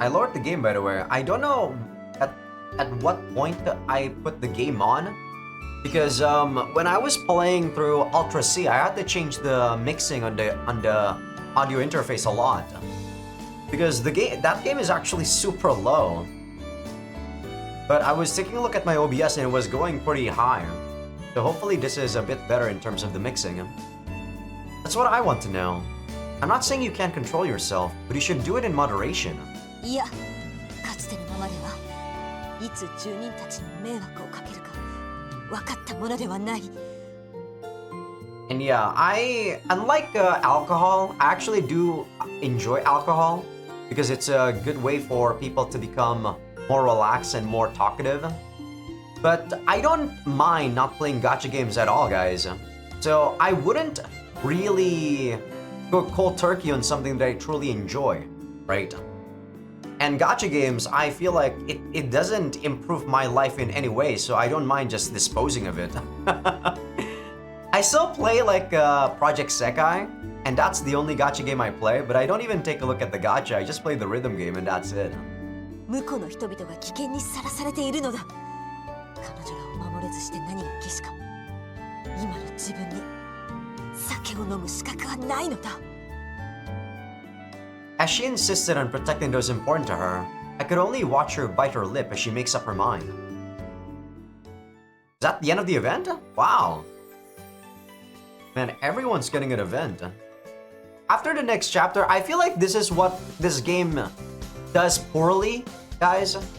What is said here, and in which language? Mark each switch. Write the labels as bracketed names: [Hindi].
[English] I lowered the game, by the way. I don't know at what point I put the game on, because when I was playing through Ultra C, I had to change the mixing on the audio interface a lot, because that game is actually super low. But I was taking a look at my OBS and it was going pretty high, so hopefully this is a bit better in terms of the mixing. That's what I want to know. I'm not saying you can't control yourself, but you should do it in moderation. [Japanese] いや、かつてのままではいつ住人たちに迷惑をかけるか分かったものではない。 [English] And yeah, unlike alcohol, I actually do enjoy alcohol because it's a good way for people to become more relaxed and more talkative. But I don't mind not playing gacha games at all, guys. So I wouldn't really go cold turkey on something that I truly enjoy, right? And gacha games, I feel like it doesn't improve my life in any way, so I don't mind just disposing of it. I still play like Project Sekai, and that's the only gacha game I play, but I don't even take a look at the gacha, I just play the rhythm game and that's it. [Japanese] 向こうの人々が危険にさらされているのだ。彼女が守れずして何がけしか。今の自分に酒を飲む資格はないのだ。 [English] As she insisted on protecting those important to her, I could only watch her bite her lip as she makes up her mind. Is that the end of the event? Wow. Man, everyone's getting an event. After the next chapter, I feel like this is what this game does poorly, guys.